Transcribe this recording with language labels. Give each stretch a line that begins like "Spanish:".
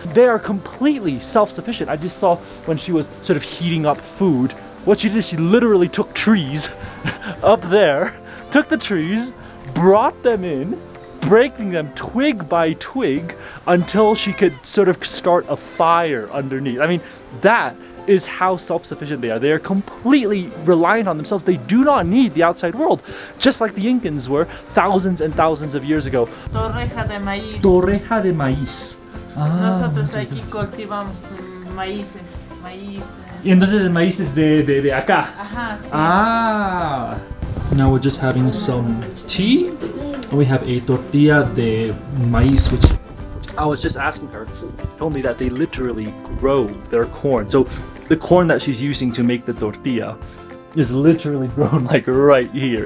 English: They are completely self-sufficient. I just saw when she was sort of heating up food, what she did, she literally took trees up there, took the trees, brought them in, breaking them twig by twig until she could sort of start a fire underneath. I mean, that is how self-sufficient they are. They are completely reliant on themselves. They do not need the outside world, just like the Incans were thousands and thousands of years ago.
Spanish: Torreja de maíz. Torreja de maíz. Nosotros aquí cultivamos maíces. Y entonces el maíz es de acá. Ajá, sí. Ah.
English: Now we're just having some tea. And we have a tortilla de maíz, which I was just asking her. She told me that they literally grow their corn. So the corn that she's using to make the tortilla is literally grown like right here.